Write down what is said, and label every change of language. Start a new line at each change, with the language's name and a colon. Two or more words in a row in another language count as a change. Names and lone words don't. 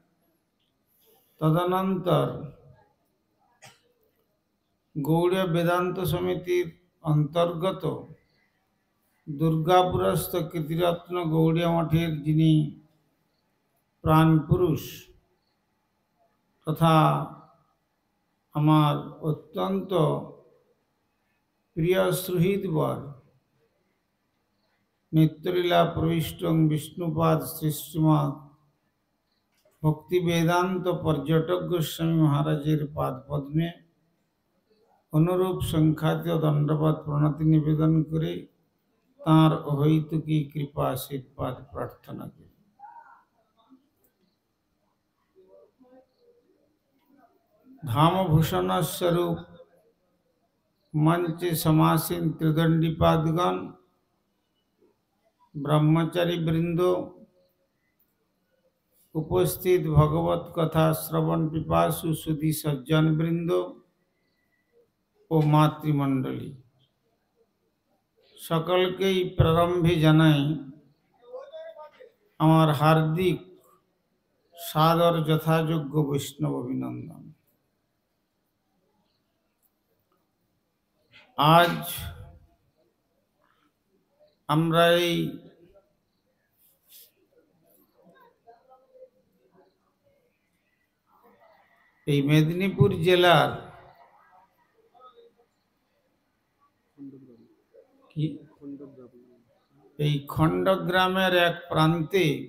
Bangla: তদনন্তর গৌড়ীয় বেদান্ত সমিতির অন্তর্গত দুর্গাপুরস্থ কীর্তিরত্ন গৌড়ীয় মঠের যিনি প্রাণ পুরুষ তথা আমার অত্যন্ত প্রিয় সুহৃদ বর নিত্যলীলা প্রবিষ্ট বিষ্ণুপাদ শ্রী শ্রীমদ্ ভক্তি বেদান্ত পর্যটক গোস্বামী মহারাজের পাদ পদ্মে অনুরূপ সংখ্যাতীত দণ্ডবৎ প্রণতি নিবেদন করে তাঁর অহৈতুকী কৃপা আশীর্বাদ প্রার্থনা করি। ধাম ভূষণ স্বরূপ মঞ্চে সমাসীন ত্রিদণ্ডী পাদগণ ব্রহ্মচারী বৃন্দ উপস্থিত ভগবত কথা শ্রবণ পিপাসু সুধী সজ্জন বৃন্দ ও মাতৃমণ্ডলী সকল কে প্রারম্ভে জানাই আমার হার্দিক সাদর যথাযোগ্য বৈষ্ণব অভিনন্দন। আজ আমরা এই মেদিনীপুর জেলার এই খণ্ডগ্রামের এক প্রান্তে